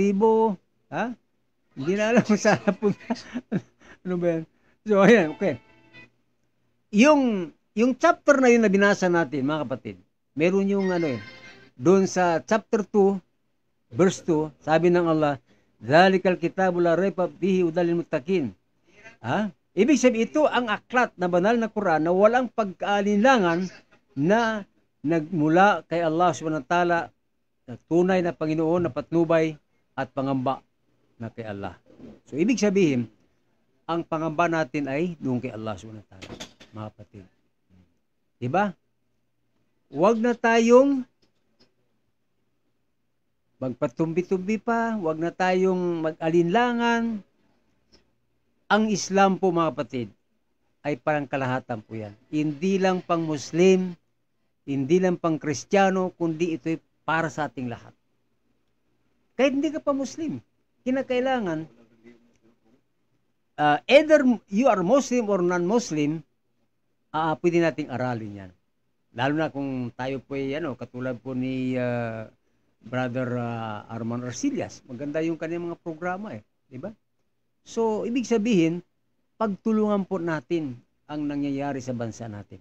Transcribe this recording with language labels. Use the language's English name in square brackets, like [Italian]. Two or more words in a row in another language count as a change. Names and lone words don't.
[Filipino] Ha? Hindi na alam kung saan po. Ano ba yan? So, ayan, okay. Yung chapter na yun na binasa natin, mga kapatid, meron yung doon sa chapter 2, verse 2, sabi ng Allah, [Arabic] ذلك الكتاب لا ريب فيه هدى للمتقين. [Filipino] Ibig sabihin, ito ang aklat na banal na Quran na walang pagkaalinlangan na nagmula kay Allah [Arabic] سبحانه وتعالى, [Filipino] na tunay na Panginoon na patnubay at pangamba na kay Allah. So, ibig sabihin, ang pangamba natin ay doon kay Allah [Arabic] سبحانه وتعالى, [Filipino] mga kapatid. Diba? Huwag na tayong magpatumbi-tumbi pa, huwag na tayong mag-alinlangan. Ang Islam po, mga kapatid, ay parang kalahatan po yan. Hindi lang pang Muslim, hindi lang pang Kristiyano, kundi ito'y para sa ating lahat. Kahit hindi ka pa Muslim, kinakailangan, [English] either you are Muslim or non-Muslim, [Filipino] pwede nating aralin yan. Lalo na kung tayo po ay katulad po ni Brother Arman Arcillas. Maganda yung kanyang mga programa eh. Diba? So, ibig sabihin, pagtulungan po natin ang nangyayari sa bansa natin.